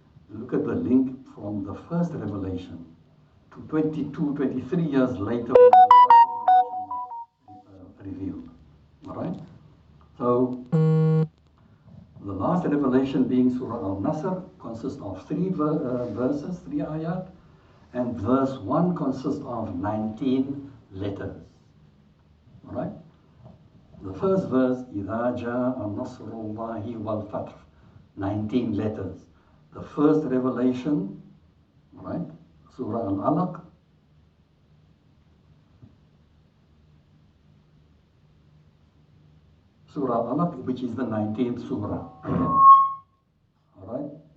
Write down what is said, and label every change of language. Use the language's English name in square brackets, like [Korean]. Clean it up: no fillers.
[English] Look at the link from the first revelation to 22, 23 years later when the last revelation was revealed. Alright? So, the last revelation being Surah Al-Nasr consists of 3 verses, 3 ayat, and verse 1 consists of 19 letters. Alright? The first verse, [Arabic] إِذَا جَاءَ نَصْرُ اللَّهِ وَالْفَتْحُ, [English] 19 letters. The first revelation, right? Surah Al-Alaq. Surah Al-Alaq, which is the 19th surah. Alright?